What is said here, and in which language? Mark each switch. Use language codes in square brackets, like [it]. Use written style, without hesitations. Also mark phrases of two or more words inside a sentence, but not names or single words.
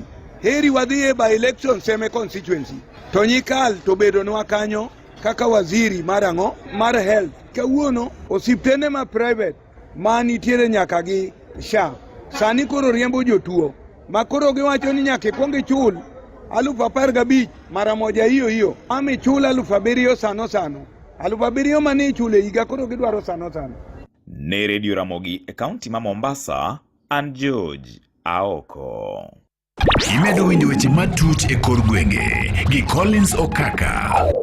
[luo] Heri wadhi [en] by election [luo] seme constituency. To Nyikal to bedo nwa kanyo kaka waziri mar health. Kawuono osiptende ma private ma nitiere nyaka gi SHA. Sani koro riembo jotuo. Ma koro giwacho ni nyaka ikwong chul 15,000 [sw] mara moja hiyo. [luo] Ami chul 7,000 sano. 7,000 mani chule higa koro gidwaro sano. Ne Radio Ramogi e kaunti ma Mombasa, an George Aoko. Imedo winjo weche matut e kor gwenge gi Collins Okaka.